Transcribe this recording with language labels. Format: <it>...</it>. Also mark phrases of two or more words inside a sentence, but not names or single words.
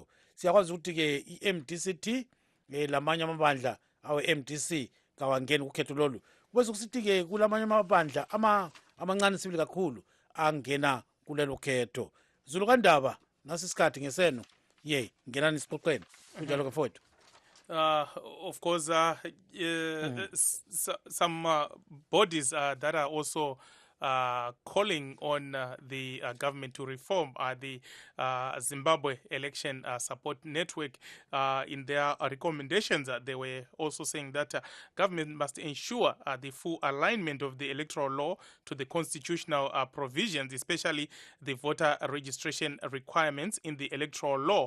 <nd>Siyakwazi ukuthi-ke i-MDCT lamanye amabandla awe-MDC kawangeni kukhetho lolu. Bese kusithi-ke kulamanye amabandla amancane sibili kakhulu angena kulelo khetho. Zulukandaba nasi isikhathi ngeseno ngenani isixoxeni kunjalo ke mfowethu.</nd> <en>Of course, some bodies that are also calling on the government to reform the Zimbabwe Election Support Network. In their recommendations, they were also saying that government must ensure the full alignment of the electoral law to the constitutional provisions, especially the voter registration requirements in the electoral law.</en>